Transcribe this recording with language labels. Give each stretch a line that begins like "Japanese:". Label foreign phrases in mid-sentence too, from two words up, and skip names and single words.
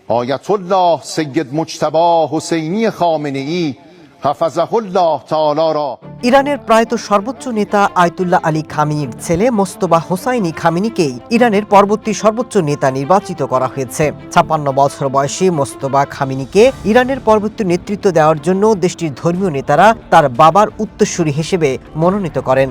Persian: آیت الله سید مجتبی حسینی خامنه‌ای حفظه الله تعالی را
Bangla: ইরানের প্রয়াত সর্বোচ্চ নেতা আয়াতুল্লাহ আলী খামিনির ছেলে মোস্তফা হোসাইনি খামিনিকেই ইরানের পরবর্তী সর্বোচ্চ নেতা নির্বাচিত করা হয়েছে। ৫৬ বছর বয়সী মোস্তফা খামিনিকে ইরানের পরবর্তী নেতৃত্ব দেওয়ার জন্য দেশটির ধর্মীয় নেতারা তার বাবার উত্তরসূরি হিসেবে মনোনীত করেন।